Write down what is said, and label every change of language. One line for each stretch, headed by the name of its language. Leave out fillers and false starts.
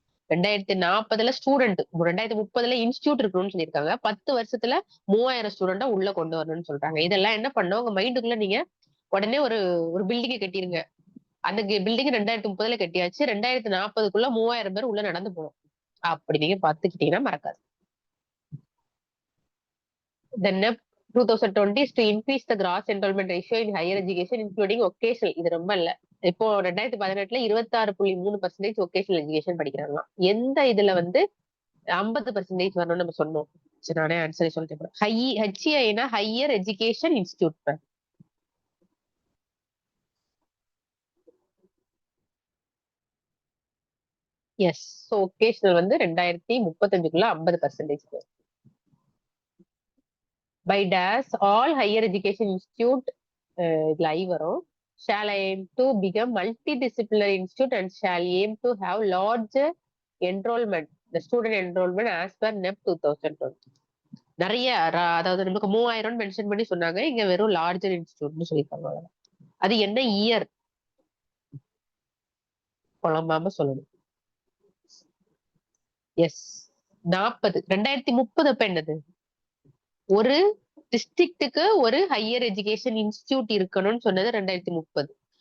Tamil: 2040ல student 2030ல institute இருக்கணும்னு சொல்லியிருக்காங்க. 10 வருஷத்துல 3000 ஸ்டூடெண்ட உள்ள கொண்டு வரணும்னு சொல்றாங்க. இதெல்லாம் என்ன பண்ணும் உங்க மைண்டுக்குள்ள நீங்க உடனே ஒரு ஒரு பில்டிங் கட்டிருங்க. அந்த பில்டிங் 2030ல கட்டியாச்சு. 2040க்குள்ள 3000 பேர் உள்ள நடந்து போகணும். அப்படி நீங்க பாத்துக்கிட்டீங்கன்னா மறக்காது.
English: The NEP 2020 is to increase the gross enrollment ratio in higher education, including vocational.
Tamil: இது ரொம்ப இல்ல. இப்போ 2018ல 26.3% vocational education படிக்கிறாங்களாம். எந்த இதுல வந்து 50% வரணும்னு நம்ம சொன்னோம். சரி, நானே ஆன்சரை சொல்லிட்டேன். HEIனா higher education institute. S. So vocational வந்து 2035க்குள்ள 50%.
English: by டேஸ் all higher education institute
Tamil: இதுல ஐ வரும்.
English: Shall aim to become multidisciplinary institute and shall aim to have large enrollment, the student enrollment as per NEP 2020.
Tamil: நிறைய அதாவது நமக்கு 3000 mention பண்ணி சொன்னாங்க. இங்க வெறும் லார்ஜர் இன்ஸ்டிடியூட்னு சொல்லியிருக்காங்க. அது என்ன இயர் குழம்பாம சொல்லணும். எஸ் 40 2030 அப்ப என்னது? ஒரு டிஸ்ட்ரிக்ட்டுக்கு ஒரு ஹையர் எஜுகேஷன் இன்ஸ்டிடியூட் இருக்கணும்னு சொன்னது 2030.